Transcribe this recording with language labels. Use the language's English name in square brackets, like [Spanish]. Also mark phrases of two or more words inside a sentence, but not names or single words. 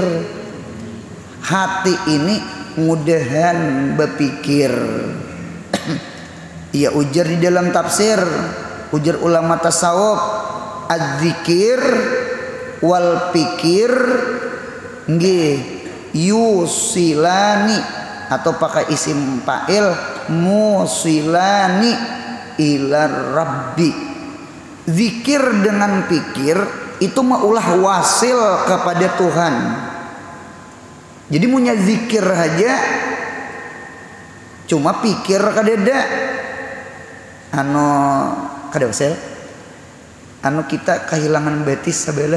[Banjar] Hati ini mudahan berpikir. Ia ujar di dalam tafsir, ujar ulama tasawuf, [Arabic] az-zikir wal pikir nggih yusilani, [Banjar] atau pakai [Arabic] isim fa'il musilani ila rabbi. [Banjar] Zikir dengan pikir itu maulah wasil kepada Tuhan. Jadi punya zikir aja cuma pikir kadeda kada wasil kita kehilangan betis sabelah.